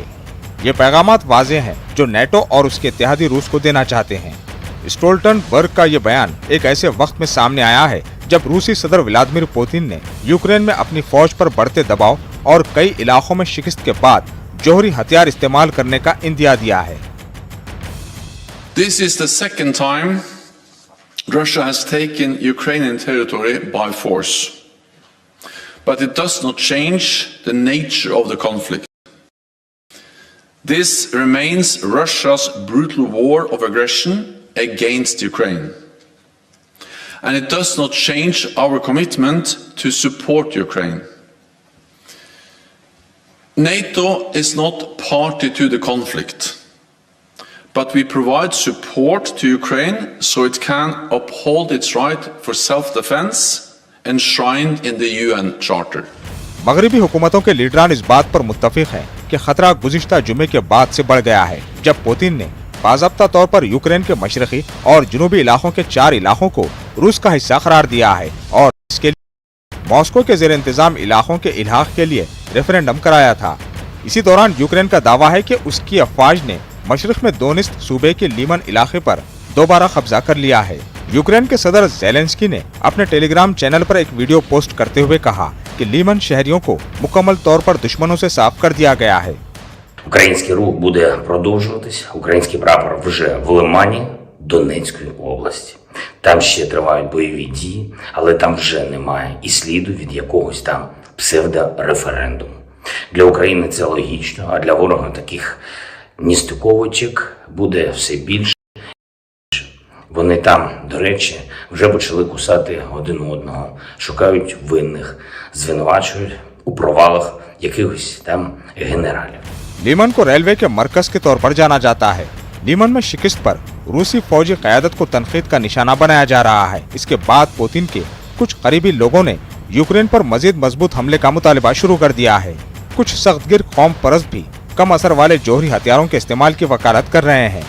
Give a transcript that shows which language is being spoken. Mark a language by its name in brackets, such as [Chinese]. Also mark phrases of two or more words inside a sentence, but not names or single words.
[Urdu] یہ پیغامات واضح ہیں جو نیٹو اور اس کے اتحادی روس کو دینا چاہتے ہیں. اسٹولٹنبرگ کا یہ بیان ایک ایسے وقت میں سامنے آیا ہے جب روسی صدر ولادیمیر پوتن نے یوکرین میں اپنی فوج پر بڑھتے دباؤ اور کئی علاقوں میں شکست کے بعد جوہری ہتھیار استعمال کرنے کا عندیہ دیا ہے. [English] This is the second time Russia has taken Ukrainian territory by force, but it does not change the nature of the conflict. This remains Russia's brutal war of aggression against Ukraine, and it does not change our commitment to support Ukraine. NATO is not party to the conflict, but we provide support to Ukraine so it can uphold its right for self-defense enshrined in the UN Charter. [Urdu] مغربی حکومتوں کے لیڈران اس بات پر متفق ہیں کہ خطرہ گزشتہ جمعے کے بعد سے بڑھ گیا ہے جب پوتن نے باضابطہ طور پر یوکرین کے مشرقی اور جنوبی علاقوں کے 4 علاقوں کو روس کا حصہ قرار دیا ہے اور اس کے لیے ماسکو کے زیر انتظام علاقوں کے الحاق کے لیے ریفرنڈم کرایا تھا. اسی دوران یوکرین کا دعویٰ ہے کہ اس کی افواج نے مشرق میں دونست صوبے کے لیمان علاقے پر دوبارہ قبضہ کر لیا ہے. یوکرین کے صدر زیلنسکی نے اپنے ٹیلیگرام چینل پر ایک ویڈیو پوسٹ کرتے ہوئے کہا کہ لیمان شہریوں کو مکمل طور پر دشمنوں سے صاف کر دیا گیا ہے. [Ukrainian] Український рух буде продовжуватись. Український прапор вже в Лимані Донецької області. Там ще тривають бойові дії, але там вже немає і сліду від якогось там псевдореферендуму. Для України це логічно, а для ворога таких ністиковочок буде все більше. Вони там, до речі, вже почали кусати один одного, шукають винних, звинувачують у провалах якихось там генералів. [Urdu] لیمان کو ریلوے کے مرکز کے طور پر جانا جاتا ہے۔ لیمان میں شکست پر روسی فوجی قیادت کو تنقید کا نشانہ بنایا جا رہا ہے. اس کے بعد پوتن کے کچھ قریبی لوگوں نے یوکرین پر مزید مضبوط حملے کا مطالبہ شروع کر دیا ہے. کچھ سخت گیر قوم پرست بھی کم اثر والے جوہری ہتھیاروں کے استعمال کی وکالت کر رہے ہیں.